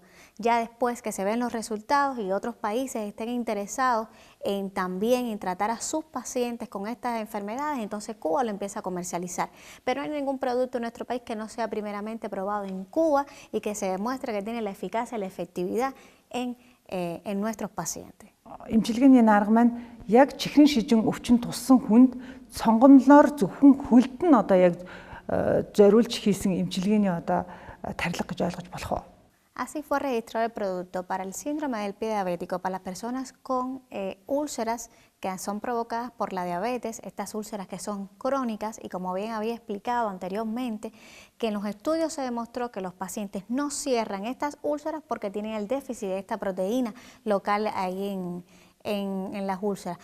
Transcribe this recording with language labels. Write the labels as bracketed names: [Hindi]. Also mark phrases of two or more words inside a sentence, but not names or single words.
[Spanish] Ya después que se ven los resultados y otros países estén interesados también en tratar a sus pacientes con estas enfermedades, entonces Cuba lo empieza a comercializar. Pero no hay ningún producto en nuestro país que no sea primeramente probado en Cuba y que se demuestre que tiene la eficacia y la efectividad en nuestros pacientes. [Mongolian] Эмчилгээний арга маань яг чихрийн шижин өвчин туссан хүнд сонгомлоор зөвхөн хөлд нь одоо яг зориулж хийсэн эмчилгээний одоо тарилга гэж ойлгож болох уу? [Spanish] Así fue registrado el producto para el síndrome del pie diabético para las personas con úlceras que son provocadas por la diabetes, estas úlceras que son crónicas, y como bien había explicado anteriormente, que en los estudios se demostró que los pacientes no cierran estas úlceras porque tienen el déficit de esta proteína local ahí en las úlceras.